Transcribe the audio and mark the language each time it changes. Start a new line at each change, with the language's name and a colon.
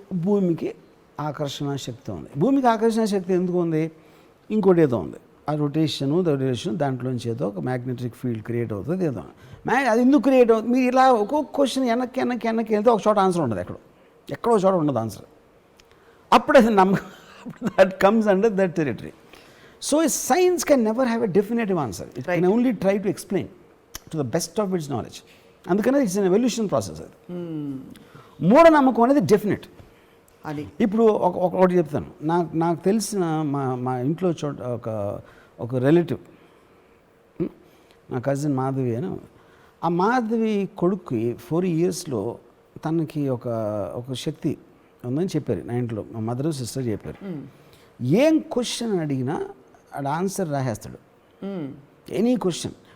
Telugu: భూమికి ఆకర్షణ శక్తి ఉంది. భూమికి ఆకర్షణ శక్తి ఎందుకు ఉంది? ఇంకోటి ఏదో ఉంది, ఆ రొటేషను దాంట్లోంచి ఏదో ఒక మ్యాగ్నెటిక్ ఫీల్డ్ క్రియేట్ అవుతుంది, ఏదో. అది ఎందుకు క్రియేట్ అవుతుంది? మీరు ఇలా ఒక్కొక్క క్వశ్చన్ వెనక్కి వెళ్తే ఒక చోట ఆన్సర్ ఉండదు, ఎక్కడో చోట ఉండదు ఆన్సర్. అప్పుడు అది
English: that comes under that territory. So science can never have a definitive answer. It can only try to explain to the best of its knowledge.
Telugu: అందుకనే
English: It's an evolution process.
Telugu: మూఢనమ్మకం అనేది definite. అది ఇప్పుడు ఒకటి చెప్తాను. నాకు తెలిసిన మా ఇంట్లో ఒక రిలేటివ్, నా కజిన్ మాధవి అని. ఆ మాధవి కొడుక్కి 4 yearsలో తనకి ఒక శక్తి ఉందని చెప్పారు నా ఇంట్లో. మా మదర్ సిస్టర్ చెప్పారు. ఏం క్వశ్చన్ అడిగినా ఆడ ఆన్సర్ రాసేస్తాడు, ఎనీ క్వశ్చన్.